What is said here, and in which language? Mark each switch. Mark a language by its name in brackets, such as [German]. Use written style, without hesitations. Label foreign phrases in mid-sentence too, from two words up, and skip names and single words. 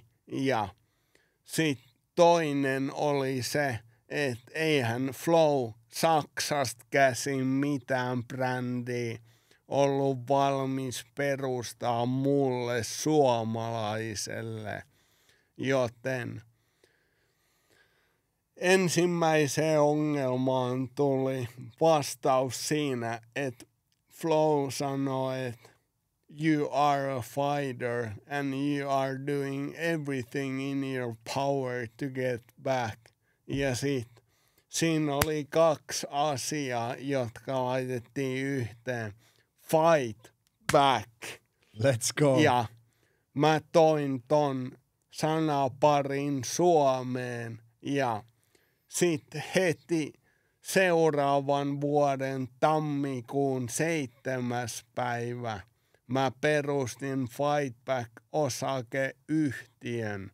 [Finnish] Ja sitten toinen oli se, että eihän Flow Saksasta käsin mitään brändiä ollut valmis perustaa mulle suomalaiselle. Joten ensimmäiseen ongelmaan tuli vastaus siinä, että Flow sanoi, että [English] you are a fighter and you are doing everything in your power to get back. [Finnish] Ja sitten siinä oli kaksi asiaa, jotka laitettiin yhteen. [English] Fight back. Let's go. [Finnish] Ja mä toin ton sanaparin Suomeen ja sitten heti seuraavan vuoden tammikuun 7. päivä mä perustin Fightback-osakeyhtiön.